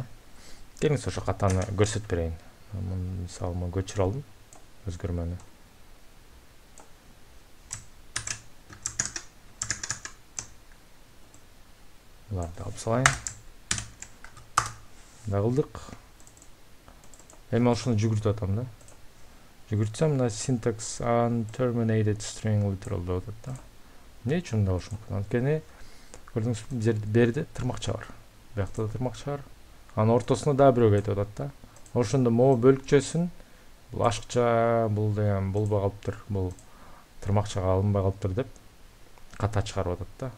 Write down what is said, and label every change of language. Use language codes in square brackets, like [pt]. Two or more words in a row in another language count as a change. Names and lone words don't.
[ky] Келиңиз ошо катаны көрсөтүп берейин. Мисалы мен көчүрүп алдым өзгөрмөнү. Буларды алып салайын. Мындай кылдык. Эми ошону жүгүртүп атам да. Жүгүртсөм мына [en] syntax unterminated string literal [ky] деп атат да. Эмне үчүн мындай болушу мүмкүн? Анткени көрдүңүзбү, берде тырмакча бар. Биякта да тырмакча бар. Анын ортосуна дагы бирөө кетип атат да. Ошондо могу бөлүкчөсүн бул ашыкча, бул деген болбой калыптыр, бул тырмакчага алынбай калыптыр деп ката чыгарып атат да.